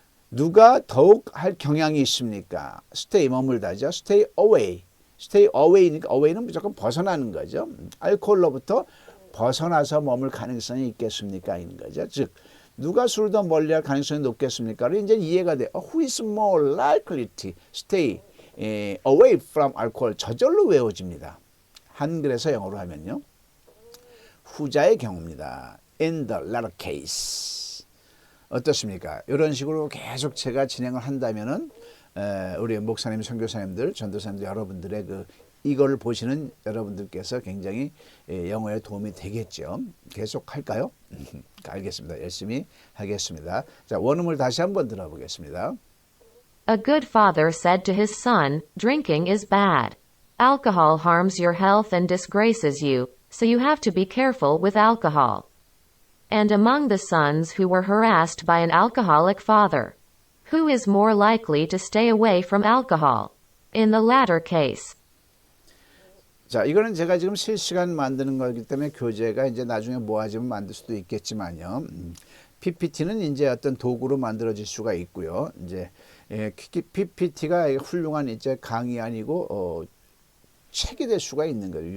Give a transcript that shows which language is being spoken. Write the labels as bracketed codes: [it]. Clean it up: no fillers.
[ko] 누가 더욱 할 경향이 있습니까? stay 머물다죠. stay away. stay away니까 away는 무조건 벗어나는 거죠. 알코올로부터 벗어나서 머물 가능성이 있겠습니까? 이는 거죠. 즉 누가 술을 더 멀리할 가능성이 높겠습니까?를 이제 이해가 돼. [en] Who is more likely to stay away from alcohol? [ko] 저절로 외워집니다. 한글에서 영어로 하면요. 후자의 경우입니다. [en] In the latter case. [ko] 어떻습니까? 이런 식으로 계속 제가 진행을 한다면은 우리 목사님, 선교사님들, 전도사님들 여러분들의 이걸 보시는 여러분들께서 굉장히 영어에 도움이 되겠죠. 계속 할까요? 알겠습니다. 열심히 하겠습니다. 자, 원음을 다시 한번 들어보겠습니다. [en] A good father said to his son, drinking is bad. Alcohol harms your health and disgraces you, so you have to be careful with alcohol. And among the sons who were harassed by an alcoholic father, who is more likely to stay away from alcohol? In the latter case. [ko] 자, 이거는 제가 지금 실시간 만드는 거기 때문에 교재가 이제 나중에 모아지면 만들 수도 있겠지만요. PPT는 이제 어떤 도구로 만들어질 수가 있고요. 이제 PPT가 훌륭한 이제 강의 아니고 책이 될 수가 있는 거예요.